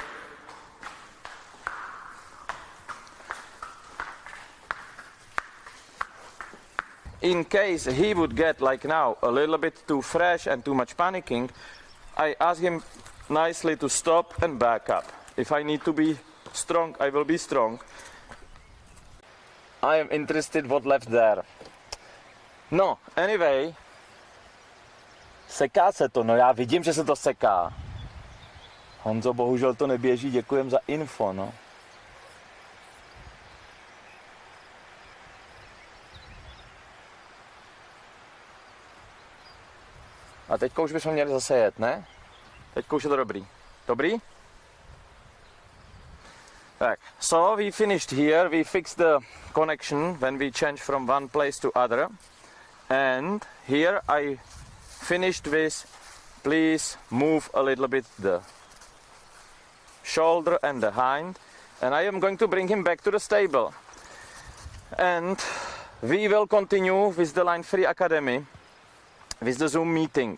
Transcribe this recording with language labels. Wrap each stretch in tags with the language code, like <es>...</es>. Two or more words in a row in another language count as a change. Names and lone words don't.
<en>In case he would get, like now, a little bit too fresh and too much panicking, I ask him nicely to stop and back up. If I need to be strong, I will be strong. I am interested what left there. No, anyway.</en> <cs>Seká se to, no já vidím, že se to seká. Honzo, bohužel to neběží, děkujem za info, no. A teďka už bychom měli zase jet, ne? Teďka už je to dobrý. Dobrý? Tak,</cs> <en>so we finished here, we fixed the connection when we change from one place to other. And here I finished with, please move a little bit the shoulder and the hind, and I am going to bring him back to the stable, and we will continue with the Line Free Academy with the Zoom meeting.</en>